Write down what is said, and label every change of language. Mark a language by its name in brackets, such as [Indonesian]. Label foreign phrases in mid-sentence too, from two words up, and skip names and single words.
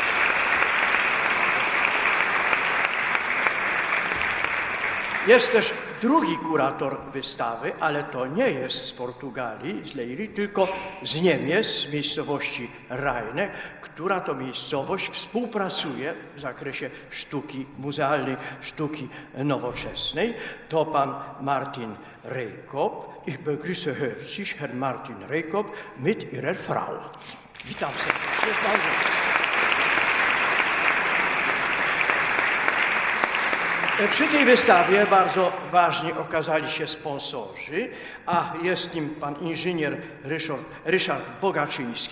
[Polish] Jest też drugi kurator wystawy, ale to nie jest z Portugalii, z Leirii, tylko z Niemiec, z miejscowości Rheine, która to miejscowość współpracuje w zakresie sztuki muzealnej, sztuki nowoczesnej. To pan Martin Reykop. [German] Ich begrüße herzlich Herrn Martin Reykop mit ihrer Frau. [Polish] Witam serdecznie z małżonką. Przy tej wystawie bardzo ważni okazali się sponsorzy, a jest nim pan inżynier Ryszard Bogaczyński.